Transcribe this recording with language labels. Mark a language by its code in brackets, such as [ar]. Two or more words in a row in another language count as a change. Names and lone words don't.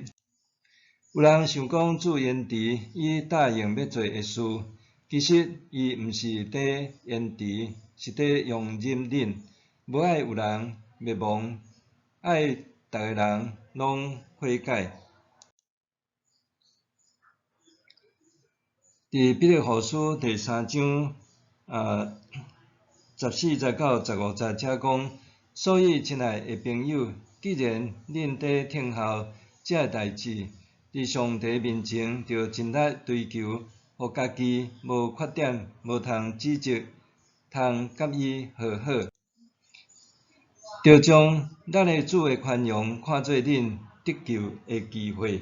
[nan] 有人想讲主延迟，以答应要做的事，其实伊毋是在延迟，是在容忍恁，无爱有人灭亡，爱逐个人拢悔改。伫彼得后书第3章14节到15节遮讲，所以亲爱的朋友，既然恁在听候这代志，伫上帝面前着尽力追求，互家己无缺点，无通指责，通甲伊和好，着将咱的主的宽容看做恁得救的机会。